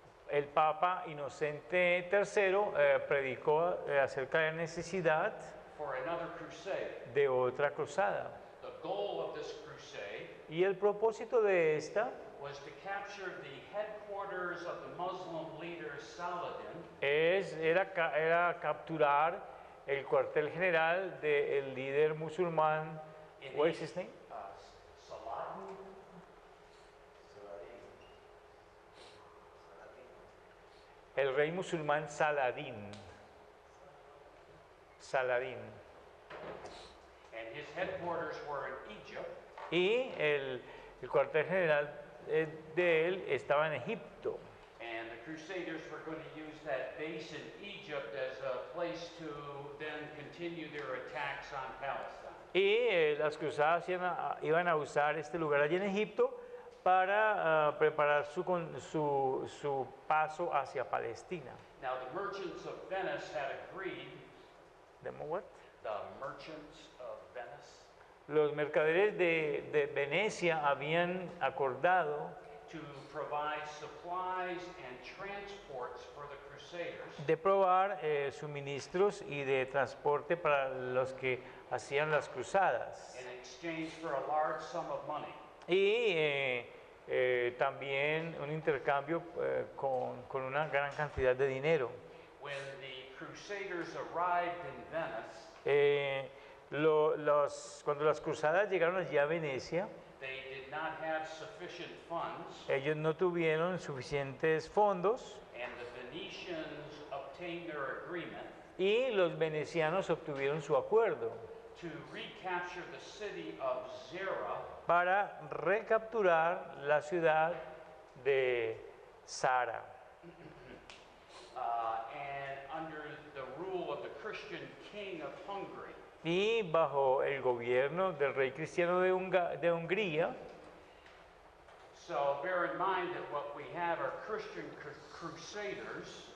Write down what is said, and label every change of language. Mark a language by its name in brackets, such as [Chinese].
[Spanish] el Papa Inocente III predicó acerca de la necesidad [English] for another crusade. [Spanish] de otra cruzada. [English] The goal of this crusade [Spanish] Y el propósito de esta [English] was to capture the headquarters of the Muslim leader Saladin [Spanish] era capturar el cuartel general del líder musulmán, [English] what is his name? Saladin. [Spanish] El rey musulmán Saladín. Saladín. [English] And his headquarters were in Egypt, [Spanish] Y el cuartel general de él estaba en Egipto. [English] and the Crusaders were going to use that base in Egypt as a place to then continue continue their attacks on Palestine. [Spanish] Y las cruzadas iban a usar este lugar allí en Egipto para preparar su paso hacia Palestina. [English] Now, the merchants of Venice had agreed, ¿Demo what? the merchants of Venice, [Spanish] Los mercaderes de Venecia habían acordado [English] to provide supplies and transports for the Crusaders [Spanish] de probar suministros y de transporte para los que hacían las cruzadas. [English] in exchange for a large sum of money. [Spanish] Y también un intercambio con una gran cantidad de dinero. [English] When the Crusaders arrived in Venice, [Spanish] Cuando las cruzadas llegaron allí a Venecia, [English] they did not have sufficient funds, [Spanish] ellos no tuvieron suficientes fondos [English] and the Venetians obtained their agreement [Spanish] y los venecianos obtuvieron su acuerdo [English] to recapture the city of Zara [Spanish] para recapturar la ciudad de Zara. [English] and under the rule of the Christian king of Hungary. [Spanish] Y bajo el gobierno del rey cristiano de Hungría, [English] So bear in mind that what we have are Christian crusaders.